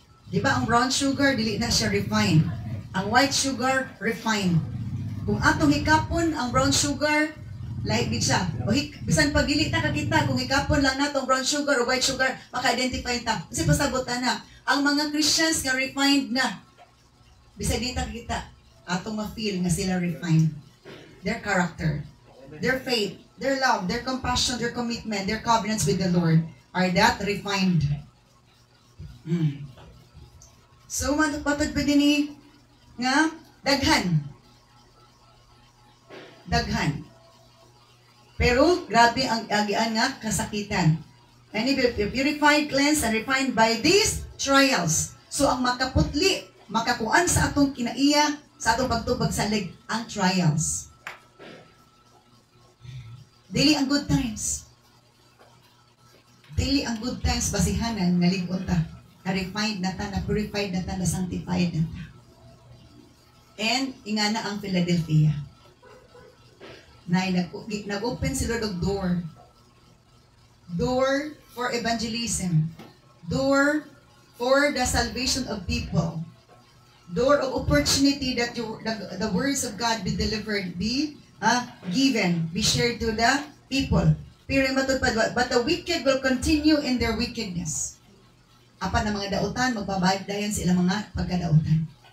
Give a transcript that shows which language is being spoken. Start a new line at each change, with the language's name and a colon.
Cebuano: Di ba ang brown sugar, dili na siya refine. Ang white sugar, refine. Kung atong hikapon ang brown sugar, lahi gid siya. O bisan pag dili ta kakita, kung hikapon lang natong brown sugar o white sugar, maka-identify ta. Kasi pasabutan na, ang mga Christians nga refined na. Bisan dili ta kakita, atong ma-feel nga sila refined.
English: Their character, their faith, their love, their compassion, their commitment, their covenants with the Lord are that refined.
Cebuano: So, matod pa din ni nga daghan. Daghan. Pero, grabe ang agian nga kasakitan.
English: And if you're purified, cleansed, and refined by these trials.
Cebuano: So, ang makaputli, makakuan sa atong kinaiya, sa atong pagtubag sa lig, ang trials. Dili ang good times. Dili ang good times basihanan nga ligon ta. Na-refined na ta, na-purified na ta, na-sanctified na ta. And, ingana ang Philadelphia.
English: Na nag-open si Lord of door. Door for evangelism. Door for the salvation of people. Door of opportunity that the words of God be delivered, be given, be shared to the people.
Cebuano: Pero matupad,
English: but the wicked will continue in their wickedness.
Cebuano: Apan na mga dautan, magbabaydayan sila mga pagkadautan.